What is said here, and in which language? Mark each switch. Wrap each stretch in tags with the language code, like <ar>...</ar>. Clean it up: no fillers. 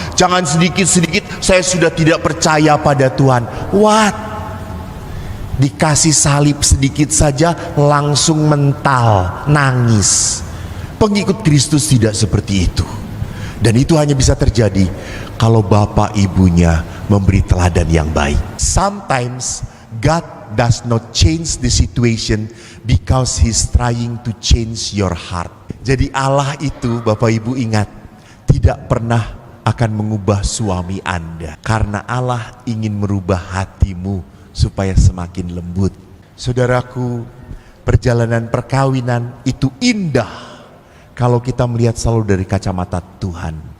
<id>Jangan sedikit-sedikit saya sudah tidak percaya pada Tuhan. What? Dikasih salib sedikit saja langsung mental, nangis. Pengikut Kristus tidak seperti itu. Dan itu hanya bisa terjadi kalau bapak ibunya memberi teladan yang baik.</id> <en>Sometimes God does not change the situation because He's trying to change your heart.</en> <id>Jadi Allah itu, Bapak Ibu ingat, tidak pernah akan mengubah suami Anda, karena Allah ingin merubah hatimu supaya semakin lembut. Saudaraku, perjalanan perkawinan itu indah kalau kita melihat selalu dari kacamata Tuhan.</id>